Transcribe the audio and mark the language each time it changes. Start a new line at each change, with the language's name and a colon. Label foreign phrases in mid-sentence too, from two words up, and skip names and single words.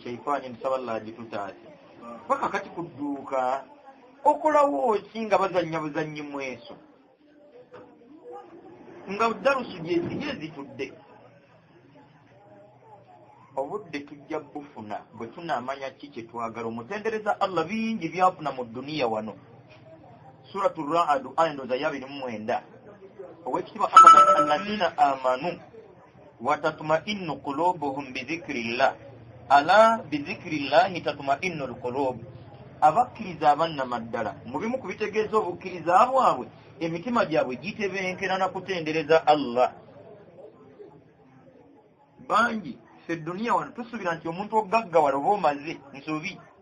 Ganda: Shayitaani nsaba Allah agitutaase paka kati ku dduuka okolawo ki nga bazannya buzannyi mweso nga darusu gye zitudde. Obudde tujja bufuna bwe tunaamanya ki kye twagala omutendereza Allah bingi byafuna mu duniya wano. Suratul Ra'd aya 29.
Arabic: Owekitiibwa الذين آمنوا وتطمئن قلوبهم بذكر الله. ألا بذكر الله تطمئن القلوب.
Ganda: Abakkiriza abannamaddala mu bimu ku bitegeeza obukkiriza bwabwe emitima gyabwe gitebenkera na kutendereza Allah. Bangi ffe duniya wano tusuubira nti omuntu ogaggawala oba omaze nsobi.